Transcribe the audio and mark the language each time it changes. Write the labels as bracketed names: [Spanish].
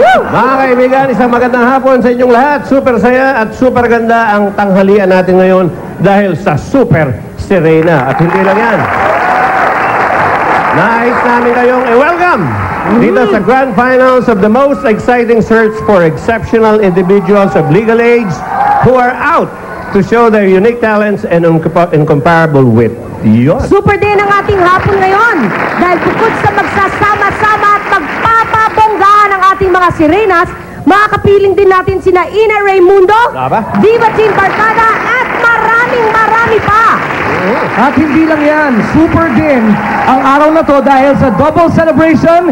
[Filipino] Mga kaibigan, isang magandang hapon sa inyong lahat. Super saya at super ganda ang tanghalian natin ngayon dahil sa Super Serena. At hindi lang yan. Nais namin kayong i-welcome dito sa [English] Grand Finals of the most exciting search for exceptional individuals of legal age who are out to show their unique talents and incomparable wit. [Filipino] Yun. Super din ang ating hapon ngayon dahil bukod sa magsasama-sama at magpapabonggaan ang ating mga sirenas, makakapiling din natin sina Ina Raimundo, Aba? Diva Jean Barcada at marami pa. At hindi lang yan, super din ang araw na to dahil sa double celebration